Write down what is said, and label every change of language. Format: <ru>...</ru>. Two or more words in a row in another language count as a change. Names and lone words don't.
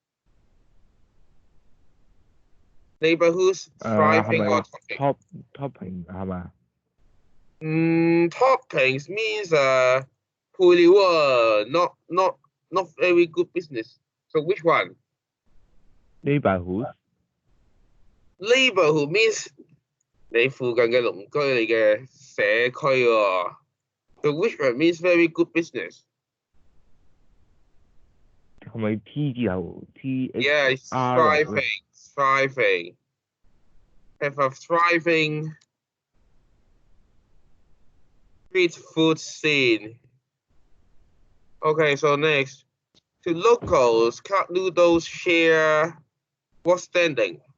<en>Neighborhoods, thriving or topping?</en> <yue>topping 係嘛？</yue> <en>Toppings means</en> <yue>配料啊,</yue> <en>not very good business. So which one? Neighborhood Neighborhood means</en> <yue>你附近嘅鄰居，你嘅社區喎。</yue> <en>So which one means very good business?</en> <yue>係咪 T 之後</yue> <en>Yeah, it's thriving. Have a thriving street food scene. Okay, so next. To locals, cup noodles share what standing?</en>